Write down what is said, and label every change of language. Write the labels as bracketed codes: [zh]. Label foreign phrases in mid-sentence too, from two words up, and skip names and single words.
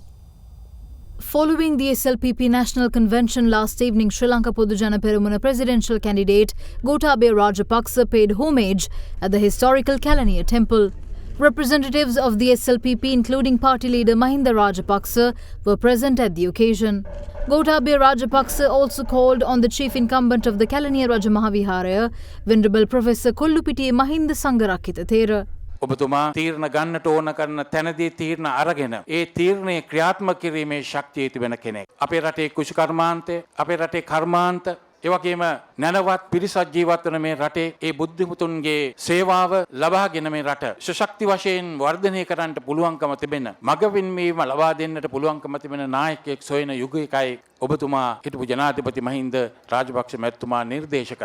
[en] Following the SLPP National Convention last evening, Sri Lanka Podujana Peramuna presidential candidate Gotabaya Rajapaksa paid homage at the historical Kalaniya temple. Representatives of the SLPP, including party leader Mahinda Rajapaksa, were present at the occasion. Gotabaya Rajapaksa also called on the chief incumbent of the Kalaniya Raja Mahavihara, Venerable Professor Kollupitiya Mahinda Sangarakitha Thera. [si] ඔබතුමා තීරණ ගන්නට ඕන කරන තැනදී තීරණ අරගෙන ඒ තීරණය ක්‍රියාත්මක කිරීමේ ශක්තිය තිබෙන කෙනෙක්. අපේ රටේ කුෂිකර්මාන්තය, අපේ රටේ කර්මාන්ත, ඒ වගේම නැනවත් පිරිසක් ජීවත් වන මේ රටේ ඒ බුද්ධිමුතුන්ගේ සේවාව ලබාගෙන මේ රට සශක්ති වශයෙන් වර්ධනය කරන්නට පුළුවන්කම තිබෙන මගවින්වීම ලබා දෙන්නට පුළුවන්කම තිබෙන නායකයෙක් සොයන යුගයකයි ඔබතුමා හිටපු ජනාධිපති මහින්ද රාජපක්ෂ මැතිතුමා නිර්දේශ කළේ.